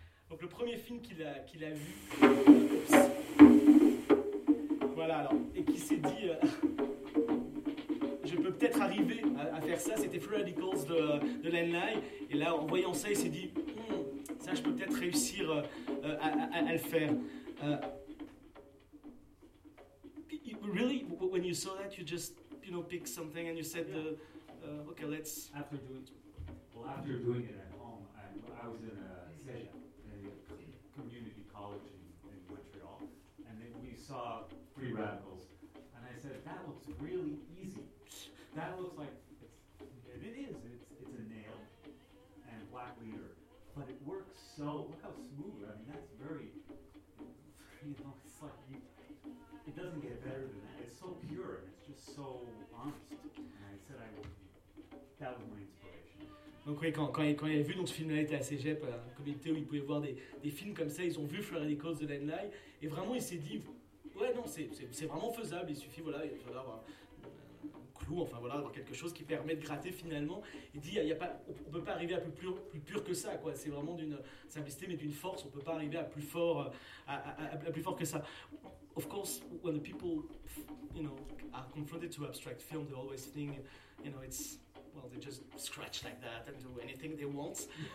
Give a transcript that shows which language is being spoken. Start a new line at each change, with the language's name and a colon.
French: Donc le premier film qu'il a vu, voilà, alors, et qui s'est dit, je peux peut-être arriver à faire ça, c'était Free Radicals de Len Lai, et là, en voyant ça, il s'est dit, ça, je peux peut-être réussir à le faire.
English: Really, when you saw that, you just, you know, picked something and you said, yeah. Okay, let's. After doing it at home, I was in a session in a community college in Montreal, and then we saw Free Radicals, and I said, that looks really easy. That looks like, it's a nail and a black leader. But it works so, look how smooth, I mean, that's very, you know, it's like, it doesn't get better than that. It's so pure, and it's just so honest. And I said, that was my inspiration.
French: Donc oui, quand il a vu, donc ce film-là était à Cégep, un comité où il pouvait voir des films comme ça, ils ont vu Free Radicals de Len Lai, et vraiment, il s'est dit, ouais, non, c'est vraiment faisable, il suffit, voilà, il faut avoir clou, enfin voilà, avoir quelque chose qui permet de gratter finalement. Il dit, on peut pas arriver à plus pur que ça, quoi. C'est vraiment d'une simplicité, mais d'une force. On peut pas arriver à plus fort, à plus fort que ça.
English: Of course, when the people, you know, are confronted to abstract film, they always think, you know, it's, well, know, they just scratch like that and do anything they want.